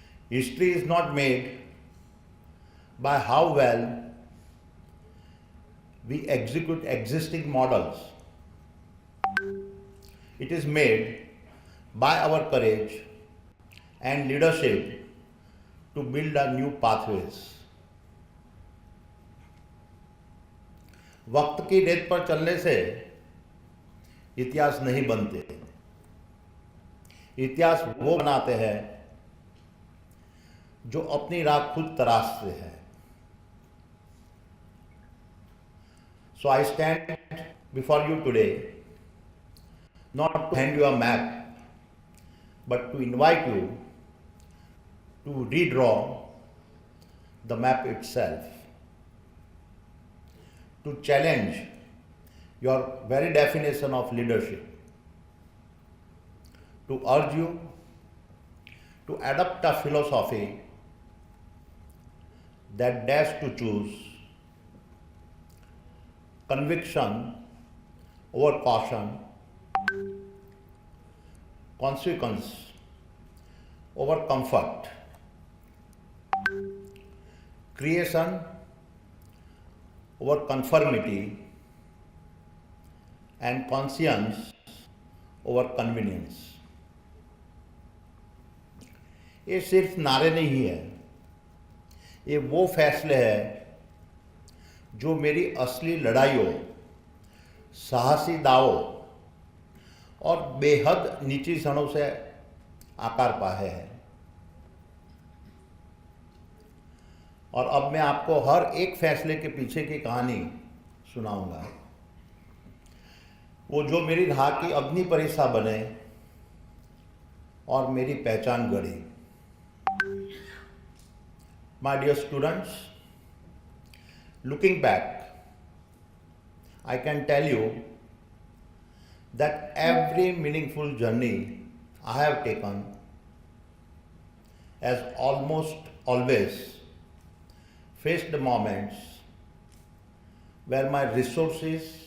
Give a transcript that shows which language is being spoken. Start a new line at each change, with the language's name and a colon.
English: History is not made by how well we execute existing models. It is made by our courage and leadership to build a new pathways.
Hindi: वक्त की रेत पर चलने से इतिहास नहीं बनते, इतिहास वो बनाते हैं जो अपनी राह खुद तराशते हैं।
English: So I stand before you today not to hand you a map, but to invite you to redraw the map itself, to challenge your very definition of leadership, to urge you to adopt a philosophy that dares to choose conviction over caution, consequence over comfort, creation over conformity, and conscience over convenience.
Hindi: ये सिर्फ नारे नहीं है, ये वो फैसले हैं जो मेरी असली लड़ाइयों, साहसी दावों और बेहद नीची क्षणों से आकार पाए हैं। और अब मैं आपको हर एक फैसले के पीछे की कहानी सुनाऊंगा, वो जो मेरी राह की अग्नि परीक्षा बने और मेरी पहचान गढ़ी।
English: My dear students, looking back, I can tell you that every meaningful journey I have taken has almost always faced moments where my resources